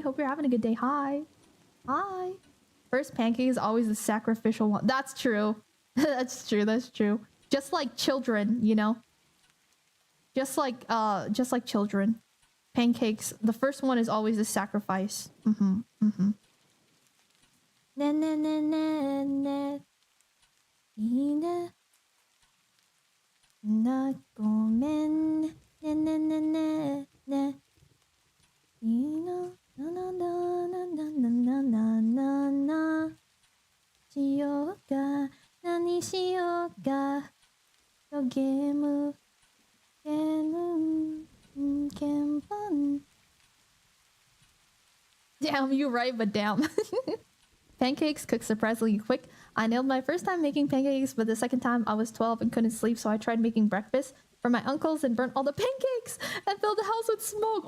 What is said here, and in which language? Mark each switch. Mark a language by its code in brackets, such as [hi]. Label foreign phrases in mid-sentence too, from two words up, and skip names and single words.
[en] Hope you're having a good day. Hi. Hi. First pancake is always the sacrificial one. That's true. That's true. That's true. Just like children, you know? Just like children. Pancakes. The first one is always a sacrifice. Mm-hmm. Mm-hmm. Na na na na na. Ina. Na gomen. Na na na na na. Ina. Na na na na na na na na na. [ja] しようか。何しようか。 [en] ゲーム。Damn, you right, but damn. Pancakes cook surprisingly quick. I nailed my first time making pancakes, but the second time I was 12 and couldn't sleep, so I tried making breakfast for my uncles and burnt all the pancakes and filled the house with smoke.